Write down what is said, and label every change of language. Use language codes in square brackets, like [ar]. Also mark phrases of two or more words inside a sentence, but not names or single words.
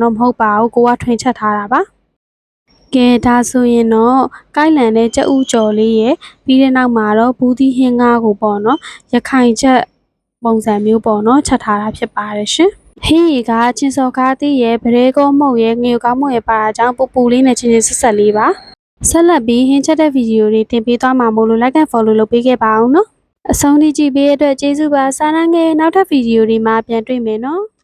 [my] တော့မဟုတ်ပါဘူးကိုကထွင်ချက်ထားတာပါကဲဒါဆိုရင်တော့ကိုက်လန်တဲ့ကြက်ဥကြော်လေးရဲ့ပြီးတဲ့နောက်မှာတော့ဘူးသီးဟင်းကားကိုပေါ့နော်ရခိုင်ချက်ပုံစံမျိုးပေါ့နော်ချက်ထားတာဖြစ်ပါတယ်ရှင်ဟင်းရီကချင်းစော်ကားသီးရဲ့ဗရဲကုန်းမုတ်ရဲ့ငရုတ်ကောင်းမုတ်ရဲ့ပါတာကြောင့်ပူပူလေးနဲ့ချင်းဆက်ဆက်လေးပါဆက်လက်ပြီးဟင်းချက်တဲ့ဗီဒီယိုတွေတင်ပေးသွားမှာမို့လို့ [en] like and follow [my] လုပ်ပေးခဲ့ပါအောင်နော်အဆုံးထိကြည့်ပေးတဲ့အတွက်ကျေးဇူးပါစားနန်းငယ်နောက်ထပ်ဗီဒီယိုတွေမှာပြန်တွေ့မယ်နော်